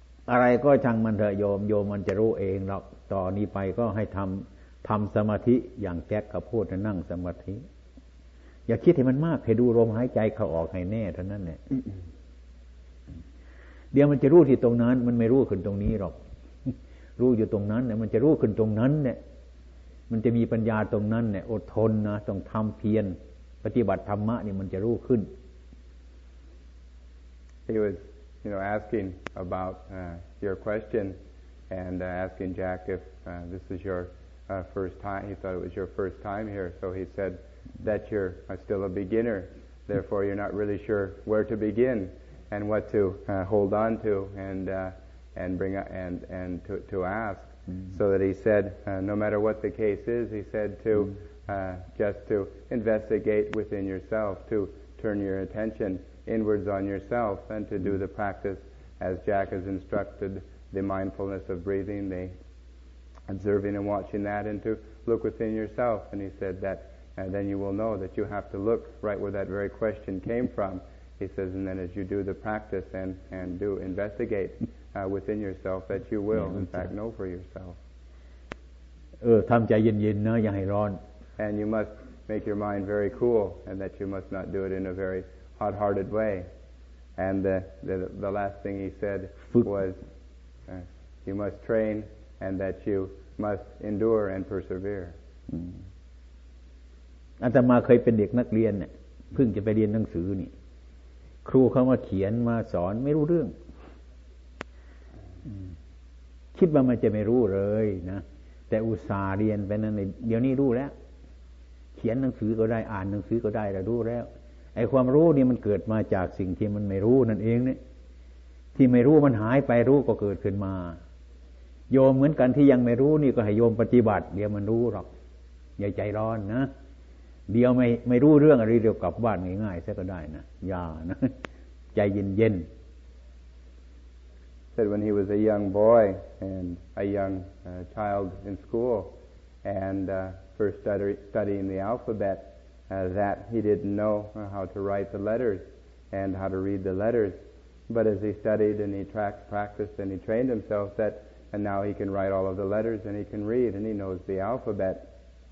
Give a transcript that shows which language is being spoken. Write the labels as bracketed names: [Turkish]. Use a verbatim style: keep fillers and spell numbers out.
[Thai] อะไรก็ช่างมันเถอะโยมโยมมันจะรู้เองหรอกต่อนี้ไปก็ให้ทำทำสมาธิอย่างแก๊กกับพูดนั่งสมาธิอย่าคิดให้มันมากให้ดูลมหายใจเข้าออกให้แน่เท่านั้นแหละ เดี๋ยวมันจะรู้ที่ตรงนั้นมันไม่รู้ขึ้นตรงนี้หรอกรู้อยู่ตรงนั้นเนี่ยมันจะรู้ขึ้นตรงนั้นเนี่ยมันจะมีปัญญาตรงนั้นเนี่ยอดทนนะต้องทำเพียรปฏิบัติธรรมะนี่มันจะรู้ขึ้น [English] he was, you know, asking about uh, your question and uh, asking Jack if uh, this is your uh, first time. He thought it was your first time here, so he said that you're uh, still a beginner. Therefore, you're not really sure where to begin and what to uh, hold on to and uh, and bring up and and to to ask. Mm-hmm. So that he said, uh, no matter what the case is, he said to mm-hmm. uh, just to investigate within yourself, to turn your attention inwards on yourself, and to do the practice as Jack has instructed, the mindfulness of breathing, the observing and watching that, and to look within yourself. And he said that, and then you will know that you have to look right where that very question came from. He says, and then as you do the practice and, and do investigate uh, within yourself, that you will, in fact, know for yourself. [Thai] เออทำใจเย็นๆนะอย่าให้ร้อน [English] And you must make your mind very cool, and that you must not do it in a very hot-hearted way. And the the, the last thing he said was, uh, you must train, and that you must endure and persevere. [Thai] อาตมาเคยเป็นเด็กนักเรียนเนี่ยเพิ่งจะไปเรียนหนังสือนี่ครูเขามาเขียนมาสอนไม่รู้เรื่องคิดว่ามันจะไม่รู้เลยนะแต่อุตส่าห์เรียนไปนั้นเดี๋ยวนี้รู้แล้วเขียนหนังสือก็ได้อ่านหนังสือก็ได้แล้วรู้แล้วไอ้ความรู้นี่มันเกิดมาจากสิ่งที่มันไม่รู้นั่นเองเนี่ยที่ไม่รู้มันหายไปรู้ก็เกิดขึ้นมา โยมเหมือนกันที่ยังไม่รู้นี่ก็ให้โยมปฏิบัติเดี๋ยวมันรู้หรอกอย่าใจร้อนนะเดี๋ยวไม่ไม่รู้เรื่องอะไรเดี๋ยวกลับบ้านง่ายๆซะก็ได้นะอย่านะใจเย็นๆ [English] Said when he was a young boy and a young uh, child in school and uh, first study, studying the alphabet uh, that he didn't know how to write the letters and how to read the letters, but as he studied and he tracked, practiced and he trained himself that and now he can write all of the letters and he can read and he knows the alphabet.